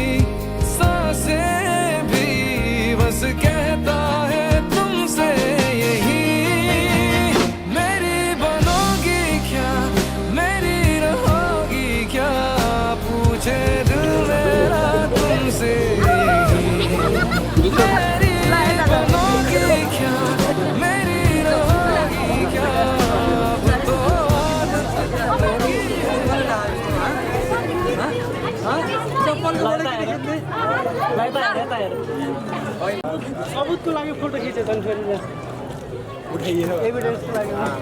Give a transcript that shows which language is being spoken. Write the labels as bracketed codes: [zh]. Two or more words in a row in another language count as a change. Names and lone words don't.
[hi] सांसें भी बस कहता है तुमसे यही मेरी बनोगी क्या मेरी रहोगी क्या पूछे दिल मेरा तुमसे मेरी बनोगी क्या मेरी रहोगी क्या अब तो आदत लगी [ne] सबूतको लागि फोटो खिचेछन् फेरि उठाइयो एभिडेन्सको लागि